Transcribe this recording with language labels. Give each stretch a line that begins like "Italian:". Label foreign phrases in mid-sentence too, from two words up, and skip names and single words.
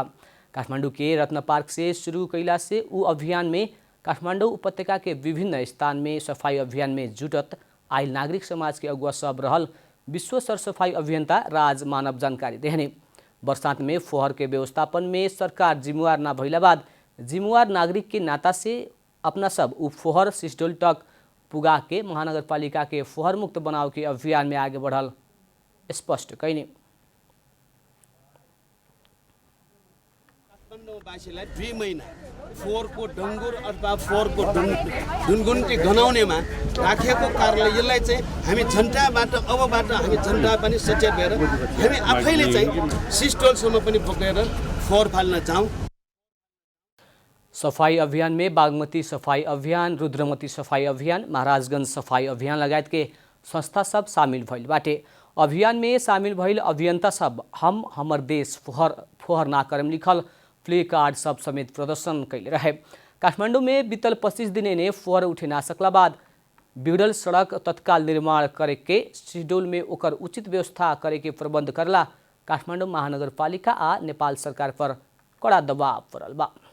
Bhojpuri: काठमाडौँ के रत्न पार्क से शुरू कैला से उ अभियान में काठमाडौँ उपत्यका के विभिन्न स्थान में सफाई अभियान में जुटत आयल नागरिक समाज के अगुवा सब रहल विश्व सरसफाई अभियंता राज मानव जानकारी देहने। बरसात में फोहर के व्यवस्थापन में सरकार जिम्मेवार न भइला बाद जिम्मेवार नागरिक के नाता से अपना सब उ फोहर सिस्टोल तक पुगा के महानगरपालिका के फोहर मुक्त बनाव के अभियान में आगे बढ़ल स्पष्ट कैने।
Nepali: काठमाडौँवासीलाई 2 महिना फोहोरको डङ्गुर अथवा फोहोरको ढुनगुन्टी गनाउनेमा राखेको कारणले यसलाई चाहिँ हामी झन्टाबाट अबबाट हामी झन्टा पनि सचेत भएर हामी आफैले चाहिँ सिस्टोलसम्म पनि पुगेर फोहोर फाल्न जाउँ।
Bhojpuri: सफाई अभियान में बागमती सफाई अभियान, रुद्रमती सफाई अभियान, महाराजगंज सफाई अभियान लगायत के संस्था सब शामिल भइल बाटे। अभियान में शामिल भइल अभियंता सब हम हमर देश फोहर ना करम लिखल प्ले कार्ड सब समेत प्रदर्शन कैले रहे। काठमाडौँ में बीतल 25 दिने ने फोहर उठे ना सकला बाद बिगड़ल सड़क तत्काल निर्माण करे के सिस्टोल में ओकर उचित व्यवस्था करे के प्रबंध करला काठमाडौँ महानगरपालिका आ नेपाल सरकार पर कड़ा दबाव पड़ल बा।